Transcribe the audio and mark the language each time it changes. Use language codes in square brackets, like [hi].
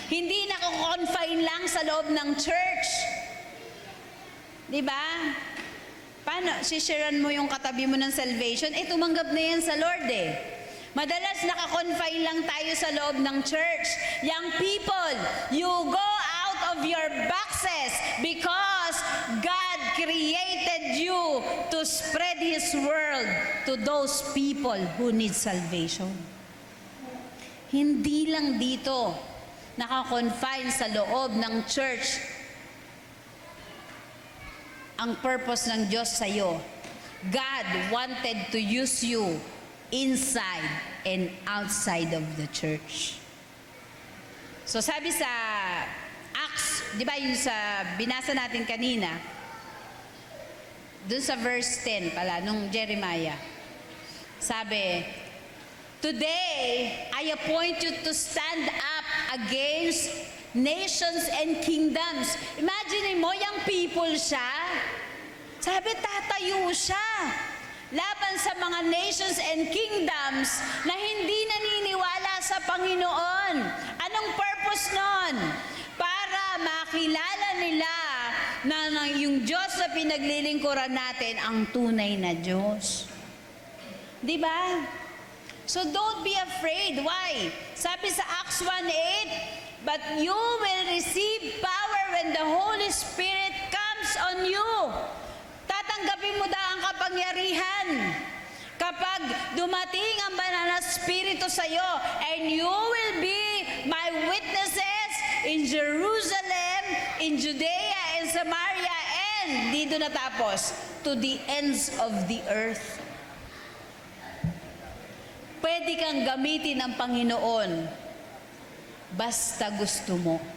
[tl] Hindi nakakonfine lang sa loob ng church. Diba? Paano? Sisharean mo yung katabi mo ng salvation? Tumanggap na yan sa Lord Madalas nakakonfine lang tayo sa loob ng church. [en] Young people, you go out of your boxes because God created you to spread His word to those people who need salvation. [tl] Hindi lang dito nakakonfine sa loob ng church ang purpose ng Diyos sa iyo. [en] God wanted to use you inside and outside of the church. [tl] So sabi sa Acts, di ba yung sa binasa natin kanina, dun sa verse 10 pala, nung Jeremiah, sabi, [en] "Today, I appoint you to stand up against nations and kingdoms." [tl] Imagine mo, yung people siya. Sabi, tatayo siya laban sa mga nations and kingdoms na hindi naniniwala sa Panginoon. Anong purpose nun? Para makilala nila na yung Diyos na pinaglilingkuran natin ang tunay na Diyos. Di ba? [en] So don't be afraid. Why? [tl] Sabi sa [en] Acts 1:8, "But you will receive power when the Holy Spirit comes on you." [tl] Tatanggapin mo daw ang kapangyarihan kapag dumating ang banal na Espiritu sa iyo, [en] and you will be my witnesses in Jerusalem, in Judea, and Samaria, and [tl] dito natapos, [en] to the ends of the earth. [tl] Pwede kang gamitin ng Panginoon basta gusto mo.